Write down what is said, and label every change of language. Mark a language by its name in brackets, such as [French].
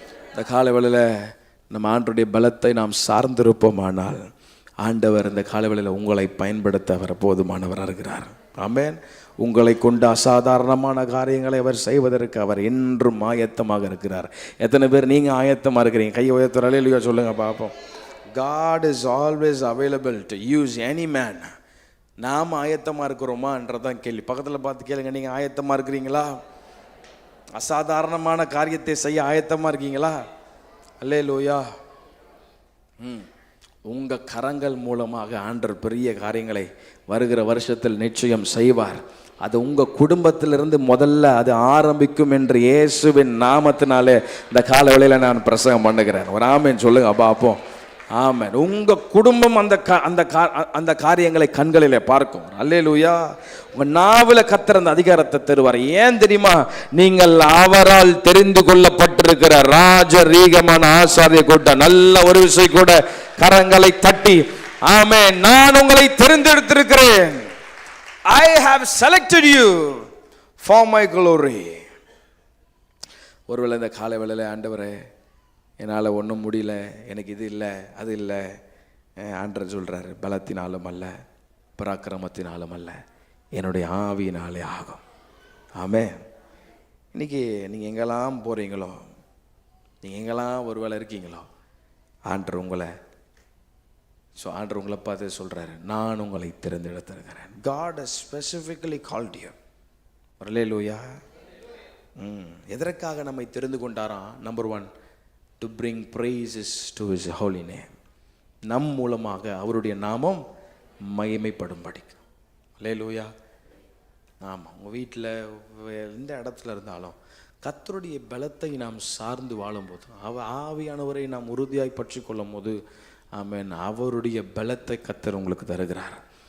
[Tamil] இந்த காலவெளியில நம்ம ஆண்டவருடைய பலத்தை நாம் சார்ந்திருப்போமானால் ஆண்டவர் இந்த காலவெளியில உங்களை பயன்படுத்த அவர் போதுமானவர் இருக்கிறார். ஆமென். உங்களை கொண்டு அசாதாரணமான காரியங்களை அவர் செய்வதற்கு அவர் என்றும் ஆயத்தமாக இருக்கிறார். எத்தனை பேர் நீங்க ஆயத்தமா இருக்கிறீங்க? கையை உயர்த்துற அல்லேலூயா சொல்லுங்க பார்ப்போம். [English] God is always available to use any man. [Tamil] நாம் ஆயத்தமா இருக்கிறோமா என்றதான் கேள்வி. பக்கத்தில் பார்த்து கேளுங்க, நீங்க ஆயத்தமா இருக்கிறீங்களா? அசாதாரணமான காரியத்தை செய்ய ஆயத்தமா இருக்கீங்களா? அல்லேலூயா. உங்க கரங்கள் மூலமாக ஆண்டவர் பெரிய காரியங்களை வருகிற வருஷத்தில் நிச்சயம் செய்வார். அது உங்க குடும்பத்திலிருந்து முதல்ல அது ஆரம்பிக்கும் என்று இயேசுவின் நாமத்தினாலே இந்த காலவேளையில நான் பிரசங்கம் பண்ணுகிறேன். ஒரு ஆமென் சொல்லுங்க பாப்போம். ஆமென். உங்க குடும்பம் அந்த காரியங்களை கண்களிலே பார்க்கும். அல்லேலூயா. உங்க நாவில கர்த்தர் அந்த அதிகாரத்தை தருவார். ஏன் தெரியுமா? நீங்கள் அவரால் தெரிந்து கொள்ளப்பட்டிருக்கிற ராஜரீகமான ஆசாரிய கூட்டம். நல்ல ஒரு விஷயம் கூட கரங்களை தட்டி ஆமென். நான் உங்களை தெரிந்தெடுத்திருக்கிறேன். [English] I have selected you for my glory. [Tamil] ஒருவேளை இந்த காலை வேளையில ஆண்டவரே என்னால் ஒன்றும் முடியல, எனக்கு இது இல்லை அது இல்லை, ஆண்டவர் சொல்கிறாரு, பலத்தினாலும் அல்ல, பராக்கிரமத்தினாலும் அல்ல, என்னுடைய ஆவியினாலே ஆகும். ஆமென். இன்னைக்கு நீங்கள் எங்கெல்லாம் போகிறீங்களோ, நீங்கள் எங்கெல்லாம் ஒரு வேளை இருக்கீங்களோ, ஆண்டவர் உங்களை பார்த்து சொல்கிறாரு, நான் உங்களை தேர்ந்தெடுத்திருக்கிறேன். [English] God has specifically called you. அல்லேலூயா. [Tamil] எதற்காக நம்மை தெரிந்து கொண்டாராம்? Number 1, [English] to bring praises to his holy name. [Tamil] நம் மூலமாக அவருடைய நாமம் மகிமைப்படும்படி. அல்லேலூயா. ஆமாம். உங்கள் வீட்டில் எந்த இடத்துல இருந்தாலும் கர்த்தருடைய பலத்தை நாம் சார்ந்து வாழும்போது, ஆவியானவரை நாம் உறுதியாய் பற்றி கொள்ளும் போது, ஆமென், அவருடைய பலத்தை கர்த்தர் உங்களுக்கு தருகிறார்.